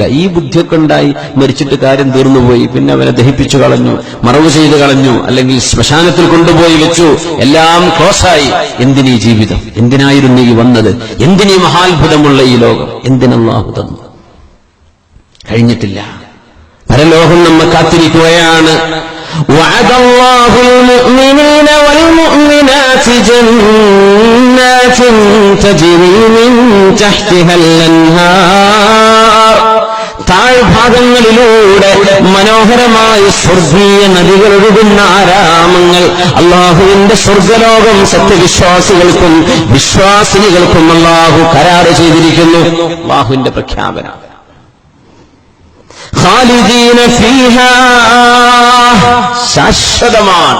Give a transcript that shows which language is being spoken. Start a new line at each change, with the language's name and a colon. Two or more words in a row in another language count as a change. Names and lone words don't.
Malayalam: ഈ ബുദ്ധിയൊക്കെ ഉണ്ടായി മരിച്ചിട്ട് കാര്യം തീർന്നുപോയി, പിന്നെ അവനെ ദഹിപ്പിച്ചു കളഞ്ഞു, മറവ് ചെയ്ത് കളഞ്ഞു, അല്ലെങ്കിൽ ശ്മശാനത്തിൽ കൊണ്ടുപോയി വെച്ചു, എല്ലാം ക്ലോസായി. എന്തിനീ ജീവിതം? എന്തിനായിരുന്നു ഈ വന്നത്? എന്തിനീ മഹാത്ഭുതമുള്ള ഈ ലോകം? എന്തിനല്ലാഹു തന്നു? കഴിഞ്ഞിട്ടില്ല. പരലോകം നമ്മെ കാത്തിരിക്കുകയാണ്.
Arabic: وعد الله المؤمنين والمؤمنات جنات تجري من تحتها الأنهار,
Malayalam: താഴ്ഭാഗങ്ങളിലൂടെ മനോഹരമായ സ്വർഗീയ നദികൾ ഒഴുകുന്ന ആരാമങ്ങൾ. അല്ലാഹുവിന്റെ സ്വർഗ്ഗലോകം സത്യവിശ്വാസികൾക്കും വിശ്വാസിനികൾക്കും അല്ലാഹു കരാർ ചെയ്തിരിക്കുന്നു. അല്ലാഹുവിന്റെ പ്രഖ്യാപനം.
Arabic: خالدين فيها,
Malayalam: ശാശ്വതമാണ്.